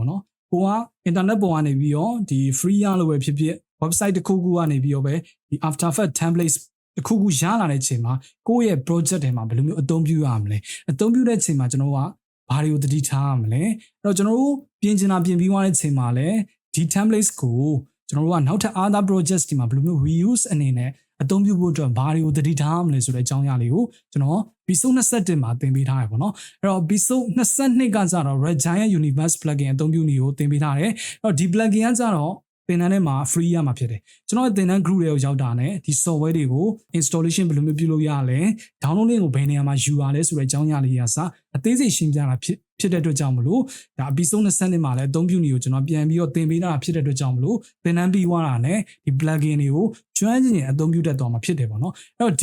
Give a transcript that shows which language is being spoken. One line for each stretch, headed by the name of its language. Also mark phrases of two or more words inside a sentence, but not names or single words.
Burmese: ပေါ့နော်ကိုက internet ပေါ်ကနေပြီးတော့ဒီ free ရလို့ပဲဖြစ်ဖြစ် website တစ်ခုခုကနေပြီးတော့ပဲဒီ After Effects templates တစ်ခုခုရလာတဲ့ချိန် မှာကိုယ့်ရဲ့ project တွေမှာဘယ်လိုမျိုးအသုံးပြုရမလဲအသုံးပြုတဲ့ချိန်မှာကျွန်တော်ကဘာတွေကိုသတိထားရမလဲအဲ့တော့ကျွန်တော်တို့ပြင်ချင်တာပြင်ပြီးသွားတဲ့ချိန်မှာလည်းဒီ templates ကိုကျွန်တော်တို့ကနောက်ထပ်
English: other projects
Burmese: တွေမှာဘယ်လိုမျိုး reuse အနေနဲ့အသုံးပြုဖို့အတွက်ဘာတွေကိုသတိထားရမလဲဆိုတဲ့အကြောင်းအရာလေးကိုကျွန်တော် episode 21မှာသင်ပေးထားရပါတော့အဲ့တော့ episode 22ကကြတော့ Red Giant Universe plugin အသုံးပြုနည်းကိုသင်ပေးထားတယ် အဲ့တော့ဒီ plugin ကကြတော့သင်တန်းထဲမှာ free ရမှာဖြစ်တယ်ကျွန်တော်သင်တန်း group တွေကိုရောက်တာနဲ့ဒီ software တွေကို installation ဘယ်လိုမျိုးပြုလုပ်ရလဲ
English: download link
Burmese: ကိုဘယ်နေရာမှာယူရလဲဆိုတဲ့အကြောင်းအရာလေးအစားအသေးစိတ်ရှင်းပြတာဖြစ်တဲ့အတွက်ကြောင့်မလို့ဒါ episode 20မှာလည်းအသုံးပြုနည်းကိုကျွန်တော်ပြန်ပြီးတော့သင်ပေးတာဖြစ်တဲ့အတွက်ကြောင့်မလို့သင်တန်းပြီးသွားတာနဲ့ဒီ plugin တွေကိုကျွမ်းကျင်အသုံးပြုတတ်သွားမှာဖြစ်တယ်ပေါ့နော်အဲ့တော့ဒီ